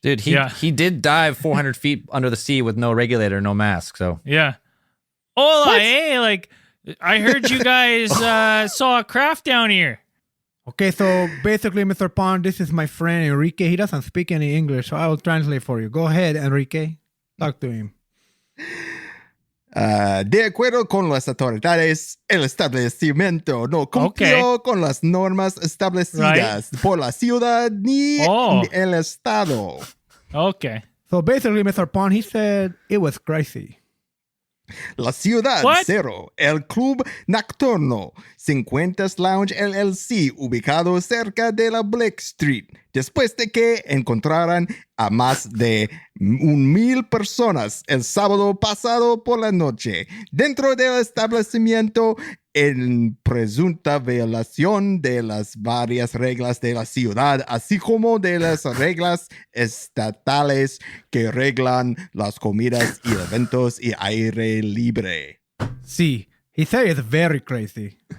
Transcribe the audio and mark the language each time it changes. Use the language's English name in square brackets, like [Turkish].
[English] Dude, he did dive 400 feet under the sea with no regulator, no mask. So yeah. Hola, like I heard you guys saw a craft down here. Okay, so basically, Mr. Pond, this is my friend Enrique. He doesn't speak any English, so I will translate for you. Go ahead, Enrique. Talk to him. [Spanish] De acuerdo con las autoridades, el establecimiento no cumplió con las normas establecidas por la ciudad ni el estado. [English] Okay. So basically, Mr. Pond, he said it was crazy. [Spanish] La Ciudad Cero, el Club Nocturno, 50 Lounge LLC, ubicado cerca de la Blake Street, después de que encontraran a más de 1,000 personas el sábado pasado por la noche dentro del establecimiento en presunta violación de las varias reglas de la ciudad, así como de las reglas estatales que reglan las comidas y eventos y aire libre. [English] Sí, he said it's very crazy.